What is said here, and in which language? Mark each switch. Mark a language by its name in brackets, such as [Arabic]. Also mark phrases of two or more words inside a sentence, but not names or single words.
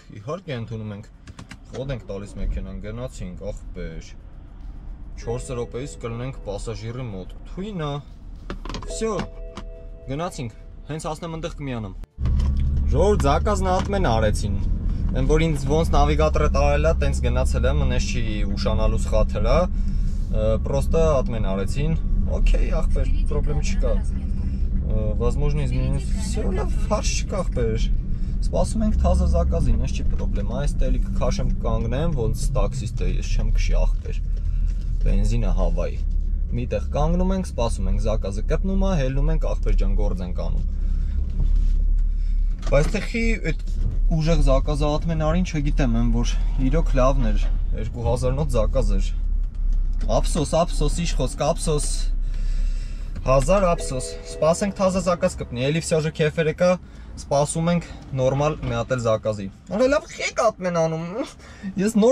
[Armenian] իհարկե ընդունում ենք, խոդ ենք տալիս մեքենան, գնացինք ախպեր, 4 րոպեից կլնենք պասաժիրի մոտ, թույնա, վսյո, գնացինք, հենց հասնեմ ընդեղ կմիանամ։ Ժողովուրդ զակազն ատմեն արեցին, են որ ինձ ոնց նավիգատորը տարել է, տենց գնացել եմ, նես չի ուշանալու սխաթել է, պրոստը ատմեն արեցին, օքեյ ախպեր, պրոբլեմ չկա, [Russian] возможно изменилось, всё, [Armenian] լավ, հարց չկա ախպեր, սպասում ենք թազը զակազին, ես չի պրոբլեմ, այս տելի կքաշեմ կանգնեմ, ոնց տաքսիստը ես չեմ քշի ախպեր, բենզինը հավայի, միտեղ կանգնում ենք, սպասում ենք զակազը կպնում է, հելնում ենք ախպեր ջան գործ ենք անում, բայց տեխի այդ ուժեղ զակազը ատմեն արին չգիտեմ, եմ որ իրոք լավն էր, 2000-նոց զակազ էր, ափսոս, ինչ խոսք, ափսոս, 1000 ափսոս, սպասենք թազը զակազ կպնի, էլի [Russian] всё же [Armenian] քեֆերը կա, սպասում ենք նորմալ մի հատ էլ զակազի։ Արա լավ խեք ատմեն անում։ Ես նոր